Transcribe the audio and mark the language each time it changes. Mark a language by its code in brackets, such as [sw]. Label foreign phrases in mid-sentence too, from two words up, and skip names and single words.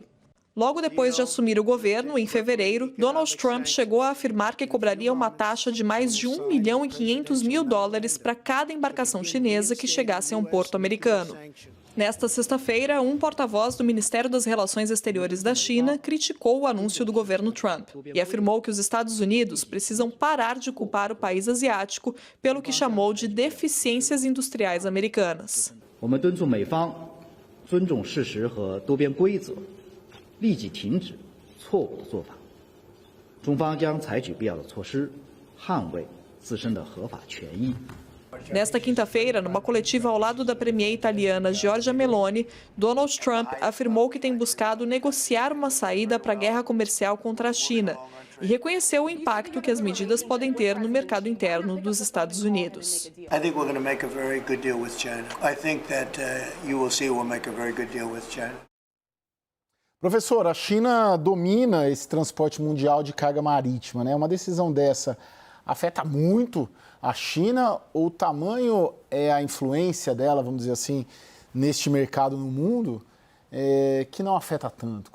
[pt] Logo depois de assumir o governo, em fevereiro, Donald Trump chegou a afirmar que cobraria uma taxa de mais de $1.500.000 para cada embarcação chinesa que chegasse a um porto americano. Nesta sexta-feira, um porta-voz do Ministério das Relações Exteriores da China criticou o anúncio do governo Trump e afirmou que os Estados Unidos precisam parar de culpar o país asiático pelo que chamou de deficiências industriais americanas. [zh] 立即停止错误的做法，中方将采取必要的措施，捍卫自身的合法权益。 [pt] Nesta quinta-feira, numa coletiva ao lado da premier italiana Giorgia Meloni, Donald Trump afirmou que tem buscado negociar uma saída para a guerra comercial contra a China e reconheceu o impacto que as medidas podem ter no mercado interno dos Estados Unidos. [en] I think we're going to make a very good deal with China. I think that you will see we'll make a very good deal with China. [pt] Professor, a China domina esse transporte mundial de carga marítima, né? Uma decisão dessa afeta muito a China ou o tamanho é a influência dela, vamos dizer assim, neste mercado no mundo, que não afeta tanto?